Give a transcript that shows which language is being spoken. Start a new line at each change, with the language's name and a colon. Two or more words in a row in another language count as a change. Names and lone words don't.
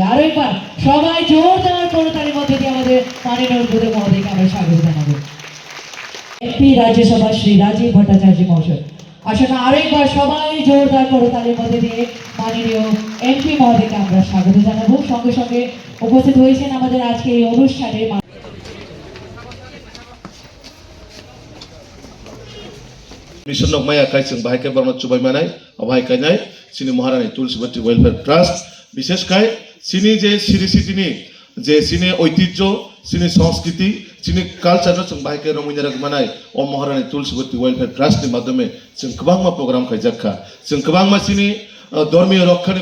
Bangla: আরো একবার সবাই জোরদার করতালির মধ্যে দিয়ে আমাদের মাননীয় উদ্বোধক মহোদয়কে আমরা স্বাগত জানাবো। এমপি রাজ্যসভা শ্রী রাজীব ভট্টাচার্য মহাশয় আসলে আরো একবার সবাই জোরদার করতালির মধ্যে দিয়ে মাননীয় এমপি মহোদয়কে আমরা স্বাগত জানাবো। সঙ্গে সঙ্গে উপস্থিত হয়েছেন আমাদের আজকে এই অনুষ্ঠানে
Bodo: मिशन नक माया काइसिं बाहायके बर्मा चुबाय मानाय अबाय कायनाय सिनि महारानी तुलसीवती वेलफेयर ट्रास्ट विशेष काय सिनि जे सिरिसिटिनि जे सिनि ऐतिह्य सिनि संस्कृति सिनि कालचार जों बाहायके रमैना मानाय अ महारानी तुलसीवती वेलफेयर ट्रास्ट नि माध्यमे जों गोबां प्रग्राम खायजाखा जों गोबां सिनि धर्मीय रक्षानि